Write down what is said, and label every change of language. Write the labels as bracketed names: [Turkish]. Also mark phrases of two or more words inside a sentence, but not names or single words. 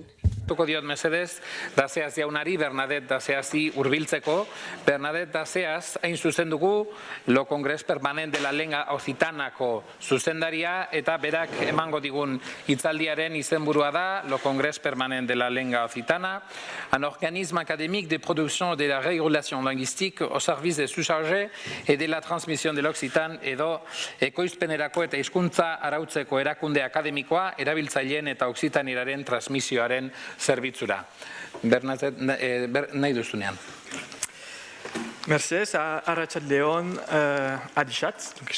[Basque] Tuko diot mesedez, Daseaz jaunari, Bernadette Daseazi hurbiltzeko. Bernadette Daseaz, hain zuzen dugu, Lo Congres Permanent de la Lengua Occitanako zuzendaria, eta berak emango digun hitzaldiaren izenburua da, [French] Lo Congres Permanent de la Lengua Occitana, un organisme académique de production de la régulation linguistique au service des sous-chargés et de la transmission de l'Occitan, [Basque] edo ekoizpenerako eta hizkuntza arautzeko erakunde akademikoa, erabiltzaileen eta Occitanieraren transmisioaren zerbitzura. Bernadette, nahi duzunean. Mercedes, arratsaldeon, adixat.